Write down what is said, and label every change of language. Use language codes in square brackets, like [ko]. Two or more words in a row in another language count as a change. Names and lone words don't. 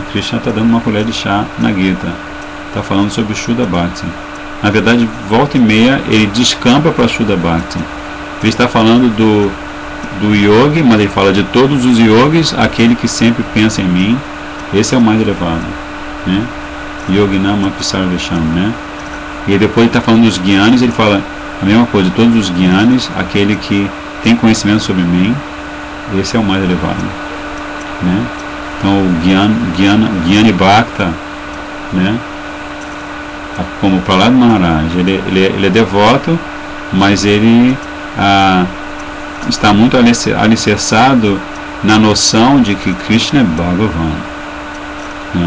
[pt] Krishna está dando uma colher de chá na Gita, está falando sobre [sa] Shuddha Bhakti. [pt] Na verdade, volta e meia ele descampa para [sa] Shuddha Bhakti. [pt] Ele está falando do yogi, mas ele fala de todos os yogis, aquele que sempre pensa em mim, esse é o mais elevado, né? [sa] Yoginam api sarvesham, [pt] né? E depois ele está falando dos gyanis, ele fala a mesma coisa, todos os gyanis, aquele que tem conhecimento sobre mim, esse é o mais elevado, né? Então o [sa] Gyani Bhakta, [pt] né? Como o Prahlad Maharaj, ele é devoto, mas ele está muito alicerçado na noção de que Krishna é Bhagavan, né?